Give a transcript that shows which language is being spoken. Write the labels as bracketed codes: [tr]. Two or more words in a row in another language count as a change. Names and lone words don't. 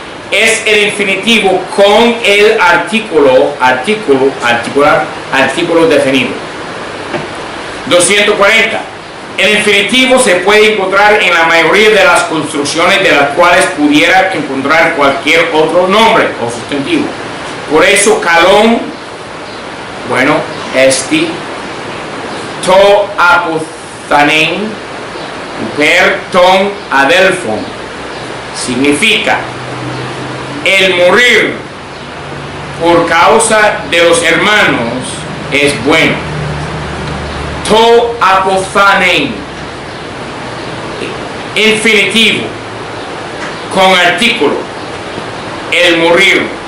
[es] Es el infinitivo con el artículo definido. 240. El infinitivo se puede encontrar en la mayoría de las construcciones de las cuales pudiera encontrar cualquier otro nombre o sustantivo. Por eso calón, bueno, esti, [el] τὸ ἀποθανεῖν, ὑπὲρ τῶν ἀδελφῶν, [es] significa el morir por causa de los hermanos es bueno. [el] τὸ ἀποθανεῖν, [es] infinitivo con artículo, el morir.